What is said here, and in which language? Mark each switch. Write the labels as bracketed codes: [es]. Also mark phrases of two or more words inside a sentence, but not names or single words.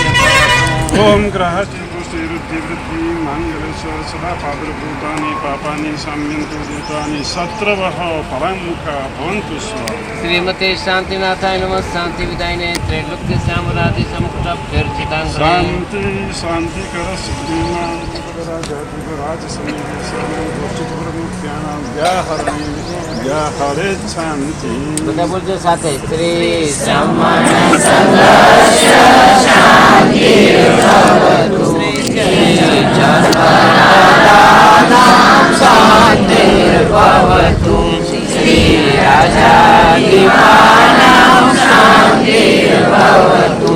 [sa] ओम ग्रहचिरुद्धि वृद्धि मंगलस्य सदा पादभूतानि पापानि शाम्यन्तु दूतानि शत्रवः परामुखा भवन्तु स्वाहा. श्रीमते शांतिनाथाय नमः. शांति विदायिने त्रैलोक्य श्यामराधि समुद्राभ्यर्चितां शांति शांतिकर राज हरे शांति. [gu] બધા બોલજો સાથે. [sa] શ્રી शांतिर्भवतु. श्री राजाधिपानां शांतिर्भवतु.